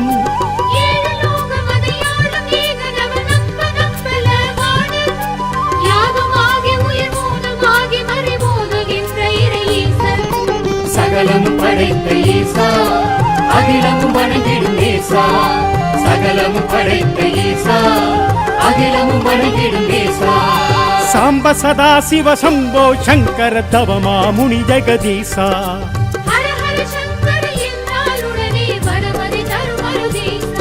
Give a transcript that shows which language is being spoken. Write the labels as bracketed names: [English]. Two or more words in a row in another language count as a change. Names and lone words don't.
[Tamil] ஏழு லோகம் அதையாளும் ஏகனவன் நம்பல வாணன் யாகமாகி உயிர் மூலமாகி மறைபோதுகின்ற இறை ஈசன் சகலமும் படைத்த ஈசா அகிலமும் வணங்கிடும் ஈசா சகலமும் படைத்த ஈசா அகிலமும் வணங்கிடும் ஈசா [Sanskrit] సాంబ సదా శివ శంభో శంకర తవమా ముని జగదీశా [Tamil] ஹர ஹர சங்கர என்றாலுடனே வரமதி தருமருதீசா